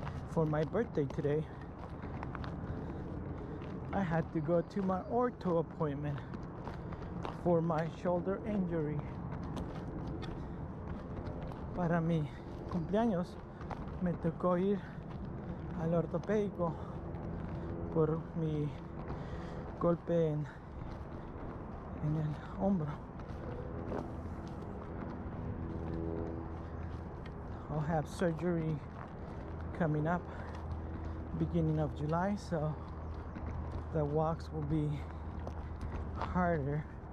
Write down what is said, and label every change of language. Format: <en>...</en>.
<en>For my birthday today, I had to go to my ortho appointment for my shoulder injury.</en> <es>Para mi cumpleaños me tocó ir al ortopédico por mi golpe en el hombro.</es> <en>I'll have surgery coming up beginning of July, so the walks will be harder.</en>